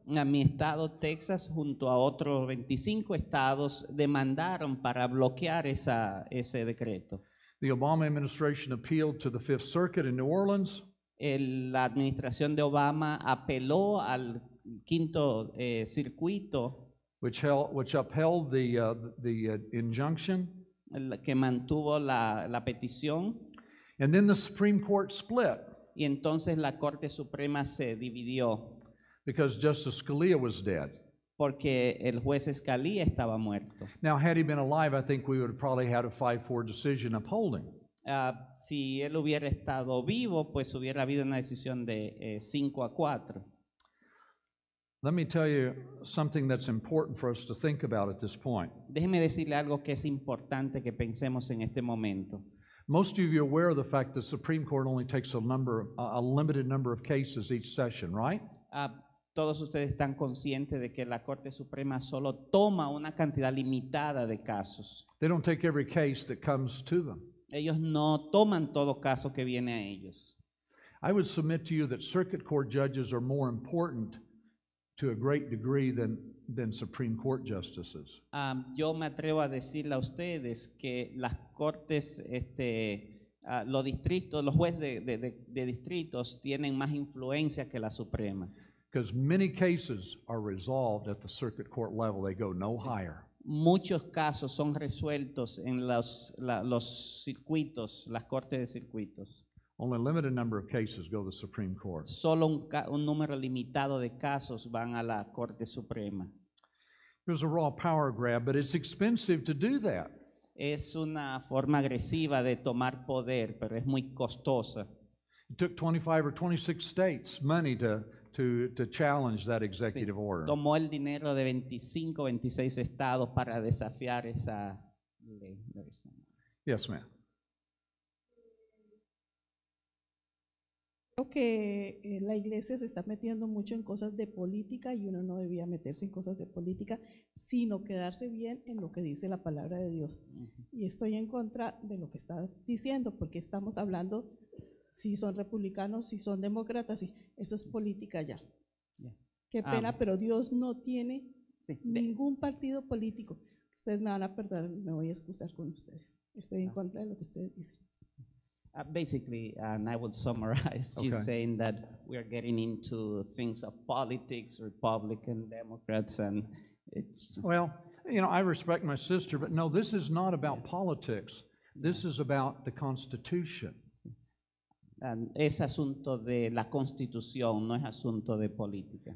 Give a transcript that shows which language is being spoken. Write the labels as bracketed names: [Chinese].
[Spanish] A mi estado, Texas, junto a otros 25 estados, demandaron para bloquear ese decreto. [English] The Obama administration appealed to the Fifth Circuit in New Orleans. [Spanish] La administración de Obama apeló al quinto circuito, [English] which upheld the injunction. [Spanish] Que mantuvo la petición. [English] And then the Supreme Court split. [Spanish] Y entonces la Corte Suprema se dividió. [English] Because Justice Scalia was dead. [Spanish] Porque el juez Scalia estaba muerto. [English] Now, had he been alive, I think we would have probably had a 5-4 decision upholding. [Spanish] Si él hubiera estado vivo, pues hubiera habido una decisión de 5-4. [English] Let me tell you something that's important for us to think about at this point. [Spanish] Déjeme decirle algo que es importante que pensemos en este momento. [English] Most of you are aware of the fact the Supreme Court only takes a limited number of cases each session, right? [Spanish] Todos ustedes están conscientes de que la Corte Suprema solo toma una cantidad limitada de casos. [English] They don't take every case that comes to them. [Spanish] Ellos no toman todo caso que viene a ellos. [English] I would submit to you that circuit court judges are more important to a great degree than Supreme Court justices. [Spanish] Yo me atrevo a decirle a ustedes que las cortes, los distritos, los jueces de distritos tienen más influencia que la Suprema. [English] Because many cases are resolved at the circuit court level. They go no higher. [Spanish] Muchos casos son resueltos en los circuitos, las cortes de circuitos. [English] Only a limited number of cases go to the Supreme Court. [Spanish] Solo un número limitado de casos van a la Corte Suprema. [English] There's a raw power grab, but it's expensive to do that. [Spanish] es una forma agresiva de tomar poder, pero es muy costosa. [English] It took 25 or 26 states money to challenge that [Spanish] Sí, [English] executive order. [Spanish] tomó el dinero de 25, 26 estados para desafiar esa ley. [English] Yes, ma'am. [Spanish] Creo que la iglesia se está metiendo mucho en cosas de política y uno no debía meterse en cosas de política, sino quedarse bien en lo que dice la palabra de Dios. Y estoy en contra de lo que está diciendo, porque estamos hablando si son republicanos, si son demócratas, y eso es política ya. Yeah. Qué pena, pero Dios no tiene Sí, ningún partido político. Ustedes me van a perdonar, me voy a excusar con ustedes. Estoy en contra de lo que ustedes dicen. [English] Basically, and I would summarize, she's Okay. saying that we are getting into things of politics, Republican, Democrats, and it's, Well, you know, I respect my sister, but no, this is not about politics. This is about the Constitution. [Spanish] es asunto de la Constitución, no es asunto de política.